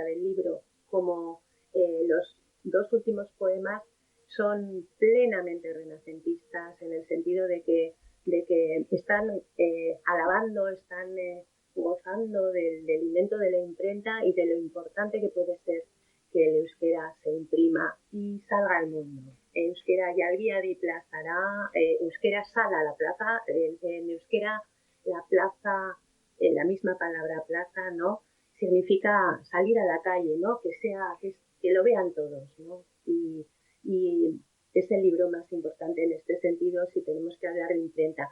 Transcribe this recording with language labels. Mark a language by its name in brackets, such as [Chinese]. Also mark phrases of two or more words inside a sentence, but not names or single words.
[Spanish] del libro como los dos últimos poemas son plenamente renacentistas, en el sentido de que están alabando, están gozando del invento de la imprenta y de lo importante que puede ser que el euskera se imprima y salga al mundo. [Basque] Euskera jalgiari plazara, [Spanish] euskera sal a la plaza, en euskera la plaza, la misma palabra plaza, ¿no?, significa salir a la calle, ¿no?, que lo vean todos, ¿no? Y es el libro más importante en este sentido si tenemos que hablar de imprenta.